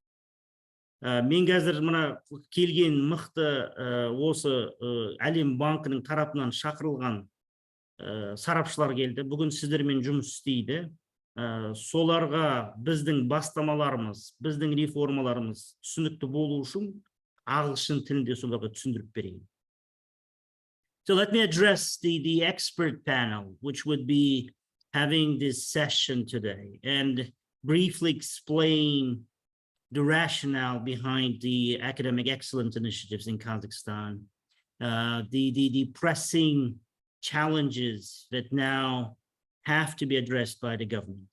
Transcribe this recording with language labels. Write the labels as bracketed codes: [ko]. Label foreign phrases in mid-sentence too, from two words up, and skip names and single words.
[kk] Мен қазір мына келген мықты осы әлем банкінің тарапынан шақырылған сарапшылар келді. Бүгін сіздермен жұмыс істейді. Соларға біздің бастамаларымыз, біздің реформаларымыз түсінікті болу үшін ағылшын тілінде соларға түсіндіріп берейін. [en] So let me address the expert panel, which would be having this session today, and briefly explain the rationale behind the academic excellence initiatives in Kazakhstan, the pressing challenges that now have to be addressed by the government.